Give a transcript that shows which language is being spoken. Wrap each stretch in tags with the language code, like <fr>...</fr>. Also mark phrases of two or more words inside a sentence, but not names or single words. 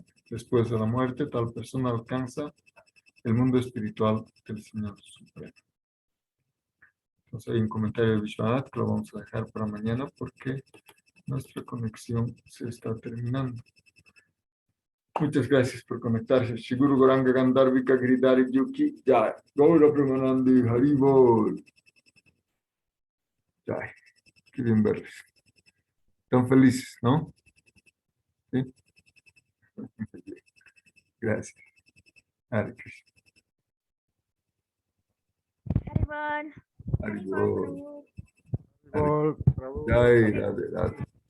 <es>Después de la muerte, tal persona alcanza el mundo espiritual del Señor Supremo. Entonces hay un comentario de Vishwanath que lo vamos a dejar para mañana porque nuestra conexión se está terminando. Muchas gracias por conectarse.</es> <sa>Shiguru Goranga Gandharvika Giridhari Yuki Jai. Gaura Premanandi Haribol.</sa> <es>Jai. Qué bien verles. Están felices, ¿no? Sí. Gracias. Hare Krishna. Haribol. Haribol. Prabhu. Jai, Radhe, Radhe.</es>